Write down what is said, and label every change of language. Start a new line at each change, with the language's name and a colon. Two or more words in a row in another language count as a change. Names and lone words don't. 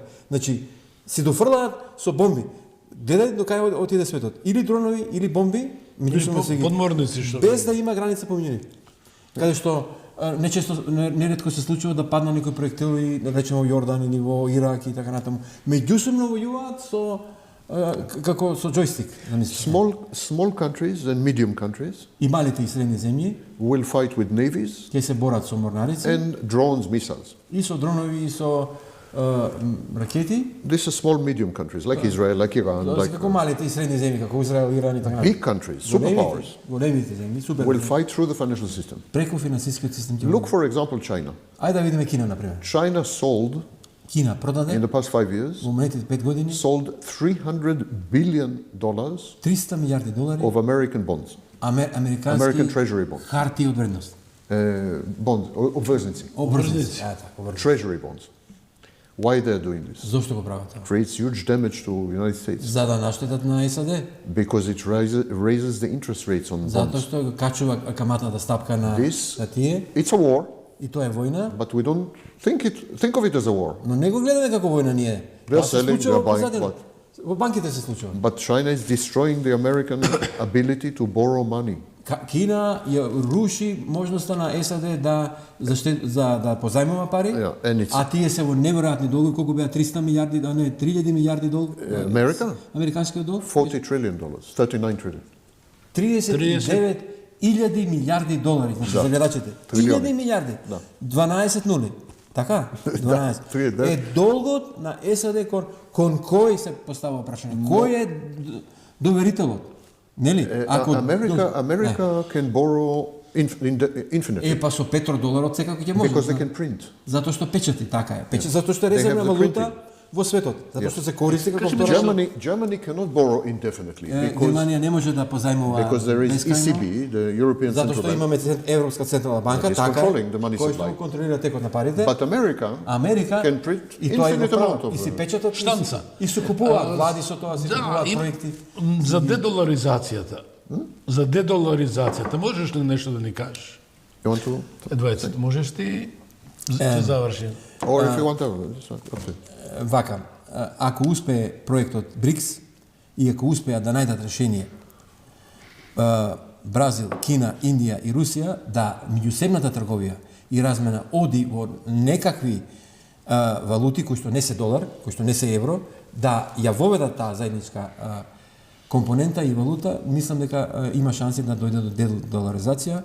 Macedonian: Значи се дофрлаат со бомби. Деде до кај отиде светот. Или дронови, или бомби, меѓусебно се ги подморници што без да има граница помеѓу нив. Каде што неретко се случува да падна некој проектил и да речеме во Јордан или во Ирак и така натаму. Меѓусебно војуваат со како со џојстик,
English: Small countries and medium countries
Macedonian: и малите и средни земји
English: will fight with navies
Macedonian: ќе се борат со морнарици
English: and drones, missiles.
Macedonian: и со дронови и со ракети.
English: These are small, medium countries like Israel, like Iran, like
Macedonian: Како малите и средни земји, како Израел, Иран и така натаму.
English: big countries, superpowers,
Macedonian: Големите земји, супер.
English: will fight through the financial system.
Macedonian: Преку финансискиот систем ќе
English: Look, for example, China.
Macedonian: Ајде да видиме Кина, например.
English: China sold,
Macedonian: Кина
English: in
Macedonian: продаде
English: the past 5 years,
Macedonian: во минатите 5 години
English: sold $300 billion
Macedonian: 300 милиарди долари
English: of American bonds, American
Macedonian: американски
English: treasury bonds,
Macedonian: харти од вредност.
English: bonds, obveznici,
Macedonian: Обврзници. Така,
English: treasury bonds. Why they're doing this?
Macedonian: Зошто го прават тоа?
English: Creates huge damage to United States
Macedonian: За да наштетат на САД.
English: because it raises the interest rates on
Macedonian: Затоа
English: bonds.
Macedonian: што качува каматната стапка на тие.
English: It's a war,
Macedonian: И тоа е војна,
English: but we don't think of it as a war.
Macedonian: но не го гледаме како војна ние.
English: They're
Macedonian: Тоа се
English: selling,
Macedonian: случува
English: they're buying
Macedonian: позадина.
English: what?
Macedonian: Во банките се случува.
English: But China is destroying the American ability to borrow money.
Macedonian: Кина ја руши можноста на САД да да позајмува пари,
English: Yeah, and it's-
Macedonian: а тие се во неверојатни долги, колку беа 300 милиарди, а не 3000 милиарди долг.
English: America?
Macedonian: Американскиот долг?
English: $40 trillion, 39 trillion.
Macedonian: 39.000 милиарди долари, значи за гледачите. Трилиони. 1000 милиарди. Да. 12 нули. Така? 12. да. Е долгот на САД кон кој се постава прашање? Кој е доверителот? Нели?
English: America can borrow infinitely
Macedonian: Па со петродоларот секако ќе може.
English: because they can print.
Macedonian: Затоа што печати, така е. Затоа што е резервна
English: have the
Macedonian: валута
English: printing.
Macedonian: во светот. Затоа што се користи како Кажи ми, втора.
English: Germany cannot borrow indefinitely
Macedonian: Германија не може да позајмува
English: because there is
Macedonian: бескајно.
English: ECB, the European
Macedonian: Затоа
English: Central
Macedonian: што
English: Bank.
Macedonian: имаме Европска централна банка,
English: That is
Macedonian: така е,
English: controlling the money
Macedonian: кој
English: supply.
Macedonian: што контролира текот на парите.
English: But America
Macedonian: Америка
English: can print
Macedonian: и тоа има
English: infinite amount
Macedonian: право.
English: of
Macedonian: И си печатат штанца. и се купуваат влади со тоа, се купуваат проекти. За дедоларизацијата. За дедоларизацијата можеш ли нешто да ни кажеш?
English: You want to?
Macedonian: Едвајцет, можеш ти ќе заврши.
English: Or if you want to. It's up to you.
Macedonian: Вака, ако успее проектот БРИКС и ако успеат да најдат решение Бразил, Кина, Индија и Русија да меѓусебната трговија и размена оди во некакви валути кои што не се долар, кои што не се евро, да ја воведат таа заедничка компонента и валута, мислам дека има шанси да дојде до дедоларизација.